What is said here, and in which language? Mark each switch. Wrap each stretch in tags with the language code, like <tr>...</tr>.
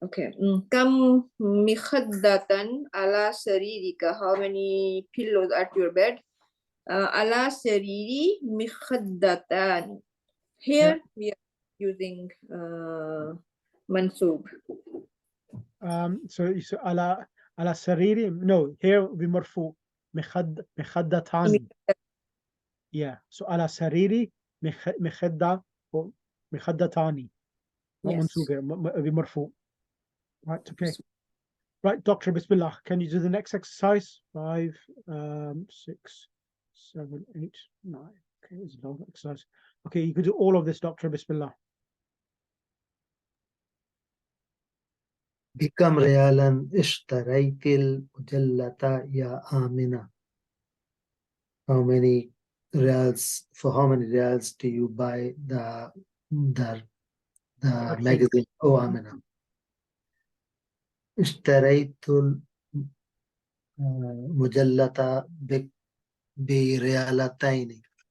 <ar>Okay. كم مخدة على سريرك?</ar> <en>How many pillows at your bed?</en> <ar>على سريري مخدتان.</ar> <en>Here we are using mansub.</en> <ar>So على سريري.</ar> <en>No, here بمرفوع.</en> <ar>مخدتان. Yeah. So على سريري مخدة or مخدتان.</ar> <en>Not Yes. منصوب here. بمرفوع. Right. Okay. Right, Doctor Bismillah. Can you do the next exercise? 5, 6, 7, 8, 9. Okay, it's a long exercise. Okay, you could do all of this, Doctor Bismillah.</en> <ar>بكم ريالا اشتريت المجلة يا آمنة?</ar> <en>How many reals, for how many reals do you buy the magazine? Oh, آمنة.</en> <ar>اشتريت المجلة بريالتين.</ar>